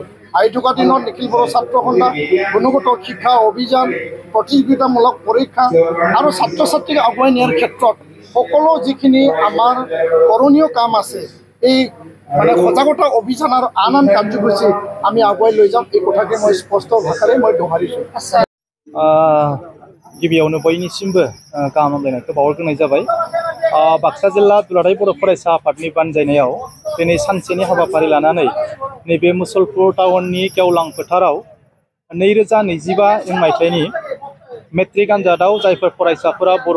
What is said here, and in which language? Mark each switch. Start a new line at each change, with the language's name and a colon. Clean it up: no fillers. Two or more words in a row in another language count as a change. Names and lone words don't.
Assamese: আহি থকা দিনত নিখিল বড়ো ছাত্ৰ সন্থা গুণগত শিক্ষা অভিযান প্ৰতিযোগিতামূলক পৰীক্ষা আৰু ছাত্ৰ ছাত্ৰীক আগুৱাই নিয়াৰ ক্ষেত্ৰত সকলো যিখিনি আমাৰ কৰণীয় কাম আছে এই মানে সজাগতা অভিযান আৰু আন আন কাৰ্যসূচী আমি আগুৱাই লৈ যাম এই কথাকে মই স্পষ্ট ভাষাৰে মই দোহাৰিছোঁ।
Bodo: गिबियावनो बयनिसिमबो गाहाम हामलायनायखौ बावहरग्रोनाय जाबाय। बाक्सा जिल्ला दुलाराय बर' फरायसा आफादनि बानजायनायाव दिनै सानसेनि हाबाफारि लानानै नैबे मुसलपुर टाउननि गेवलां फोथाराव 2025 मायथाइनि मेट्रिक आनजादाव जायफोर फरायसाफोरा बर'